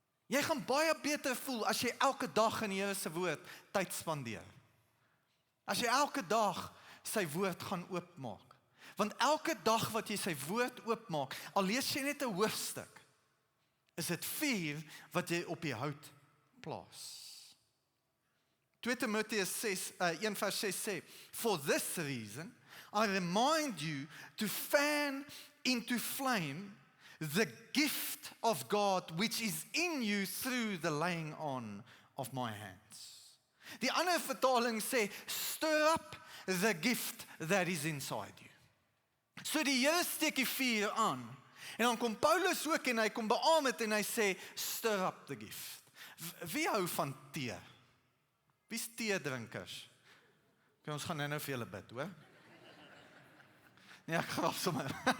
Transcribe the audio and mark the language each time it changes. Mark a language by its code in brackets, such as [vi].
[af] Jy gaan baie beter voel as jy elke dag in die Here se woord tyd spandeer. As jy elke dag sy woord gaan oopmaak. Want elke dag wat jy sy woord oopmaak, al lees jy net 'n hoofstuk, is dit vuur wat jy op die hout plaas. [en] 2 Timoteus 1 [af] vers 6 sê, [en] for this reason, I remind you to fan into flame the gift of God which is in you through the laying on of my hands. [af] Die ander vertaling sê, [en] stir up the gift that is inside you. [af] So die Here steek die vuur aan. En dan kom Paulus ook en hy kom beamoen dit en hy sê, [en] stir up the gift. [af] Wie hou van tee? Wie is teedrinkers? Okay, ons gaan nou vir julle bid, hoor? Nee, ek grap sommer.